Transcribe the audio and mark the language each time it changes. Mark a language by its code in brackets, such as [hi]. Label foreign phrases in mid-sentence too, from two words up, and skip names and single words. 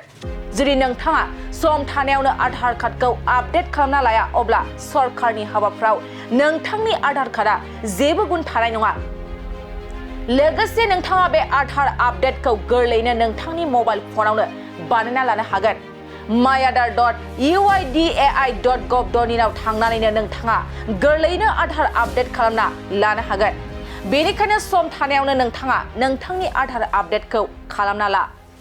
[brx] जुदि नोंथाङा सम थानायावनो आधार कार्डखौ आपडेट खालामना लाया अब्ला सरकारनि हाबाफ्राव नोंथांनि आधार कार्डआ जेबो गुन थानाय नङा। लोगोसे नोंथाङा बे आधार आपडेटखौ गोरलैयैनो नोंथांनि मबाइल फनावनो बानायना लानो हागोन। myaadhar.uidai.gov.in आव थांनानैनो नोंथाङा गोरलैयैनो आधार आपडेट खालामना लानो हागोन। बेनिखायनो सम थानायावनो नोंथाङा नोंथांनि आधार आपडेटखौ खालामना ला।